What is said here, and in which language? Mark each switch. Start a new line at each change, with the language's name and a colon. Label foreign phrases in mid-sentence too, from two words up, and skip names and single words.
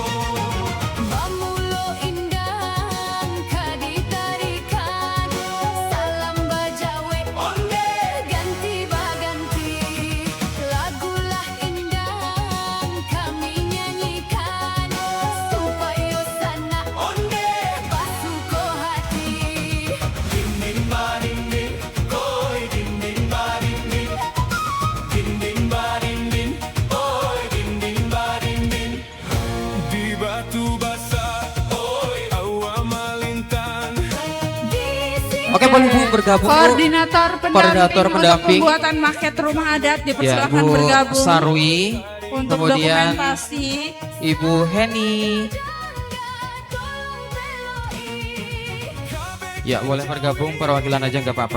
Minangkabau: Mamulo indang kadi tarikan, salam bajawe onde ganti baganti, lagulah indang kami nyanyikan, supaya sana onde basuko hati. Dinding badinding, koi dinding badinding, dinding badinding, oi dinding badinding, di batu basah, oi awa malintang.
Indonesian: Oke, boleh Bu bergabung Bu. Koordinator Koordinator pendamping pendamping. untuk pembuatan maket rumah adat Ya, dipersilakan Bu bergabung Sarwi, untuk kemudian dokumentasi. Ibu Heni. Ya, boleh bergabung perwakilan aja nggak apa-apa.